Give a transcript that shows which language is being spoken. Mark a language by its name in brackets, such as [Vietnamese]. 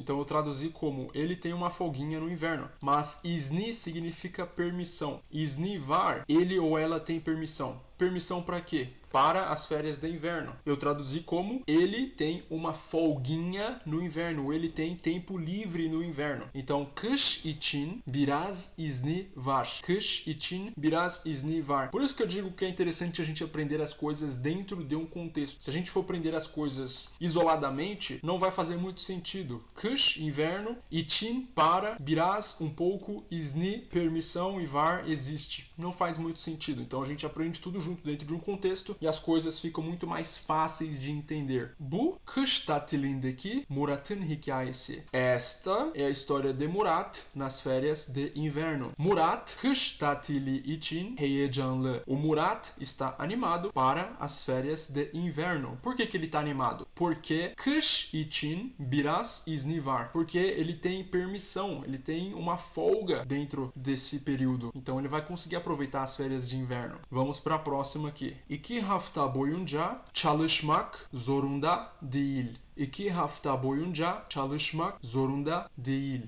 [Portuguese] Então, eu traduzi como ele tem uma folguinha no inverno. Mas izni significa permissão. [Turkish] Izni var, [Portuguese] ele ou ela tem permissão. Permissão para quê? Para as férias de inverno. Eu traduzi como ele tem uma folguinha no inverno, ele tem tempo livre no inverno. Então, [Turkish] kış için biraz izni var. Kış için biraz izni var. [Portuguese] Por isso que eu digo que é interessante a gente aprender as coisas dentro de um contexto. Se a gente for aprender as coisas isoladamente, não vai fazer muito sentido. Kış, inverno, için, para, biraz, um pouco, izni, permissão e var, existe. Não faz muito sentido. Então, a gente aprende tudo junto dentro de um contexto e as coisas ficam muito mais fáceis de entender. [Turkish] Bu kış tatilindeki Murat'ın hikayesi. [Portuguese] Esta é a história de Murat nas férias de inverno. [Turkish] Murat kış tatili için heyecanlı. [Portuguese] O Murat está animado para as férias de inverno. Por que ele está animado? Porque [Turkish] kış için biraz izni var. [Portuguese] Porque ele tem permissão, ele tem uma folga dentro desse período. Então ele vai conseguir aproveitar as férias de inverno. Vamos para a próxima aqui. [Turkish] İki hafta boyunca çalışmak zorunda değil. 2 hafta boyunca çalışmak zorunda değil.